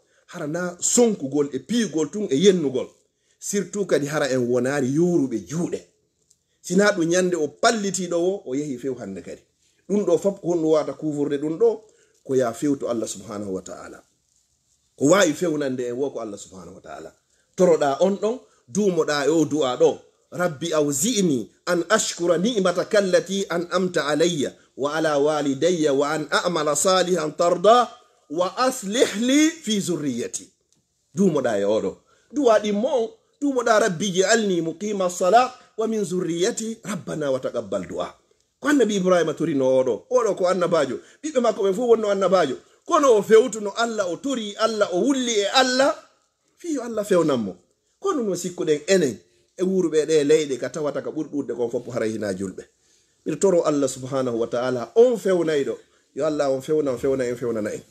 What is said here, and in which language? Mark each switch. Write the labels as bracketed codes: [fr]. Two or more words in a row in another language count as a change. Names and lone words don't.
[ff] hara na sonkugol e piigol tun e yennugol surtout kadi hara en wonari yoruɓe juuɗe sina ɗum ñande o pallitiɗo o yehi few hande kadi ɗum ɗo fop honɗum wata couvurde ɗum ɗo ko ya fewto [ar] الله سبحانه وتعالى [ff] ko wawi fewnande en wo ko [ar] الله سبحانه وتعالى [ff] toroɗa on ɗon dumoɗa e o du'a ɗo [ar] رب أوزعني أن أشكر نعمتك التي أنعمت علي وعلى والدي وأن أعمل صالحا ترضاه وأصلح لي في ذريتي [ff] dumoɗa e oɗo du'a ɗimmo dumoɗa [ar] رب اجعلني مقيم الصلاة ومن ذريتي ربنا وتقبل دعاء [ff] ko annabi ibrahima torino oɗo ko annabajo ɓiɓɓe makko ɓe fu wonno annabajo kono o fewtuno Allah o tori Allah o wulli e Allah fiyo Allah fewnanmo kono no sikkuɗen enen e wuruɓe ɗe leyɗe ka tawata ka ɓuri ɗuɗde kon fof haray hina julɓe miɗo toro [ar] الله سبحانه وتعالى [ff] on fewnayɗo yo Allah on fewna en fewnana en